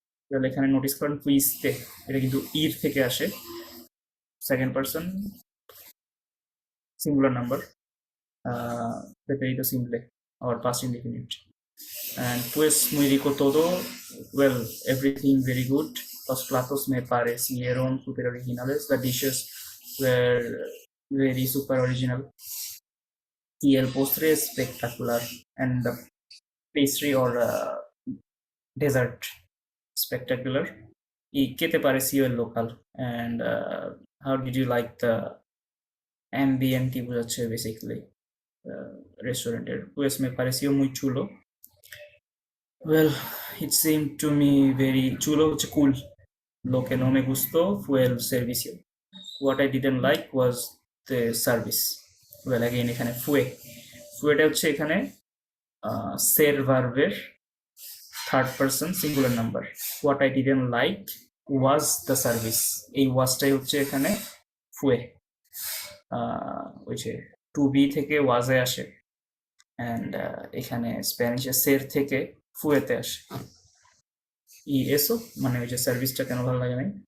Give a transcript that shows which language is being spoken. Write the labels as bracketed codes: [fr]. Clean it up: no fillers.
[bn] Well, এখানে notice করেন ফুইস্তে, এটা কিন্তু ইর থেকে আসে, second person singular number, preferido [en] simple or past indefinite. And [es] pues muy rico todo. [en] Well, everything very good. [es] Los platos me parecieron super originales. [en] The dishes were very super original. [es] Y el postre espectacular. [en] And the pastry or dessert spectacular. [es] ¿Y qué te pareció el local? [en] And how did you like the ambient basically restauranted? [es] Pues me pareció muy chulo. [en] Well, it seemed to me very chulo, cool. [es] Lo que no me gustó fue el servicio. [en] What I didn't like was the service. Well, again, [bn] এখানে ফুয়েটা হচ্ছে এখানে [en] ser verb third person singular number. What I didn't like was the service. [bn] এই ওয়াজটাই হচ্ছে এখানে ফুয়ে, ওই যে two B থেকে ওয়াজে আসে, অ্যান্ড এখানে স্প্যানিশে সের থেকে ফুয়েতে আসে। ই এসো মানে ওই যে সার্ভিসটা কেন ভালো লাগে নাই।